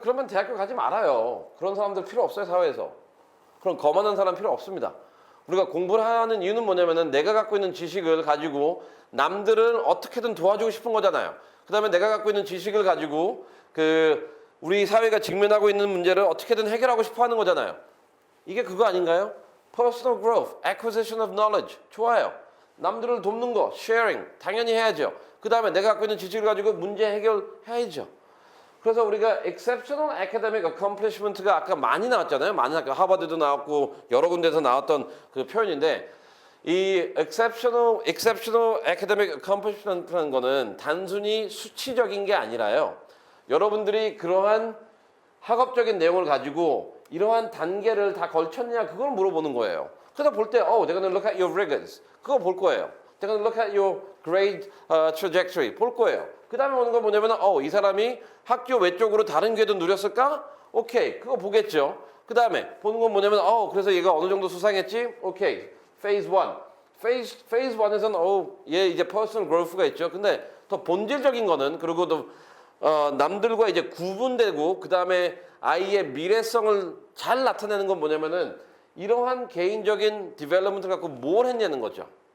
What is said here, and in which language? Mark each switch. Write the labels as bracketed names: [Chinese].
[Korean] 그러면 대학교 가지 말아요. 그런 사람들 필요 없어요, 사회에서. 그런 거만한 사람 필요 없습니다. 우리가 공부를 하는 이유는 뭐냐면은 내가 갖고 있는 지식을 가지고 남들을 어떻게든 도와주고 싶은 거잖아요. 그 다음에 내가 갖고 있는 지식을 가지고 우리 사회가 직면하고 있는 문제를 어떻게든 해결하고 싶어 하는 거잖아요. 이게 그거 아닌가요? [English] Personal growth, acquisition of knowledge. [Korean] 좋아요. 남들을 돕는 거, sharing. 당연히 해야죠. 그 다음에 내가 갖고 있는 지식을 가지고 문제 해결해야죠. 그래서 우리가 exceptional academic accomplishment가 아까 많이 나왔잖아요. 많이 나왔고 하버드도 나왔고 여러 군데서 나왔던 그 표현인데 이 exceptional academic accomplishment라는 거는 단순히 수치적인 게 아니라요. 여러분들이 그러한 학업적인 내용을 가지고 이러한 단계를 다 걸쳤냐 그걸 물어보는 거예요. 그래서 볼 때 [English] they're going to look at your rigors. [Korean] 그거 볼 거예요. [English] They're going to look at your grade trajectory. [Korean] 볼 거예요. 그 다음에 오는 건 뭐냐면 이 사람이 학교 외적으로 다른 기회도 누렸을까? 오케이. 그거 보겠죠. 그 다음에 보는 건 뭐냐면 그래서 얘가 어느 정도 수상했지? [English] 오케이. Phase 1. [Korean] Phase 1에서는 얘 이제 personal growth가 있죠. 근데 더 본질적인 거는 그리고 또 남들과 이제 구분되고 그 다음에 아이의 미래성을 잘 나타내는 건 뭐냐면은 이러한 개인적인 디벨롭먼트를 갖고 뭘 했냐는 거죠.